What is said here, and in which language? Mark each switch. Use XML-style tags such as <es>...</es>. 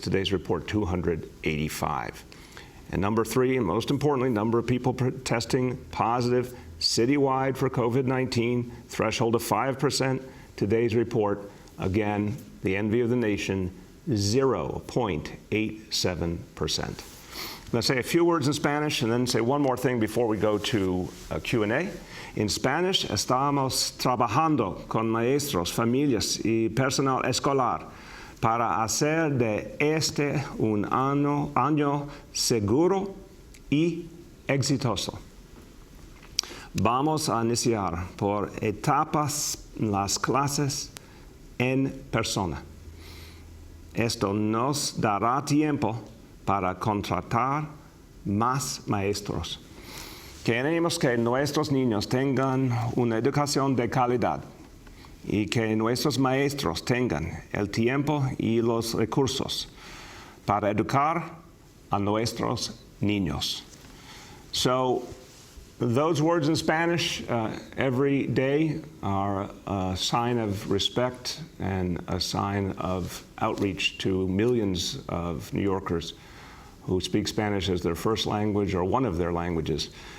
<en>Today's report, 285. And number three, and most importantly, number of people testing positive citywide for COVID-19, threshold of 5%. Today's report, again, the envy of the nation, 0.87%. I'm going to say a few words in Spanish and then say one more thing before we go to Q&A. In Spanish,</en> <es>estamos trabajando con maestros, familias y personal escolar para hacer de este un año seguro y exitoso. Vamos a iniciar por etapas las clases en persona. Esto nos dará tiempo para contratar más maestros. Queremos que nuestros niños tengan una educación de calidad y que nuestros maestros tengan el tiempo y los recursos para educar a nuestros niños.</es> <en>So, those words in Spanish every day are a sign of respect and a sign of outreach to millions of New Yorkers who speak Spanish as their first language or one of their languages.</en>